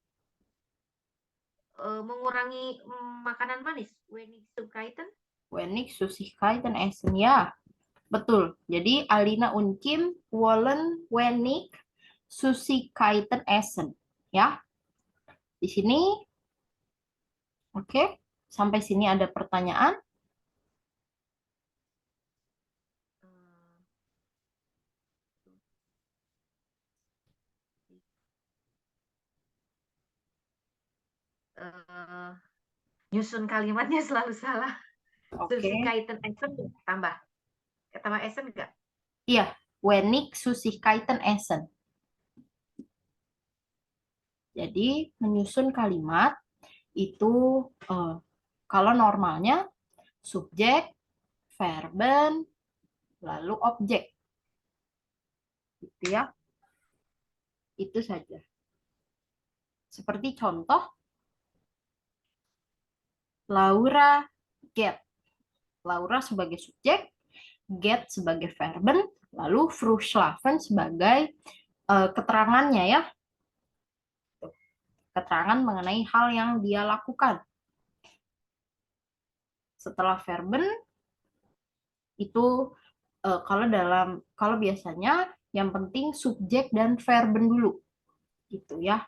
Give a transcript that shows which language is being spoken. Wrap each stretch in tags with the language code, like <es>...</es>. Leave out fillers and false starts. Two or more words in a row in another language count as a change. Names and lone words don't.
<id>Mengurangi makanan manis.</id> <de>Wenig Süßigkeiten. Wenig Süßigkeiten essen.</de> <id>Ya, betul.</id> <de>Jadi Alina und Kim wollen wenig Süßigkeiten essen.</de> <id>Ya. Di sini. Oke. Sampai sini ada pertanyaan? Nyusun kalimatnya selalu salah. Oke.</id> <de>Süßigkeiten essen</de> <id>tambah. Tambah essen enggak? Iya,</id> <de>wenig Süßigkeiten essen.</de> <id>Jadi menyusun kalimat itu kalau normalnya subjek, verben, lalu objek. Gitu ya. Itu saja. Seperti contoh Laura get. Laura sebagai subjek, get sebagai verben, lalu</id> <de>früh schlafen</de> <id>sebagai keterangannya ya. Keterangan mengenai hal yang dia lakukan. Setelah verben itu kalau biasanya yang penting subjek dan verben dulu gitu ya.</id>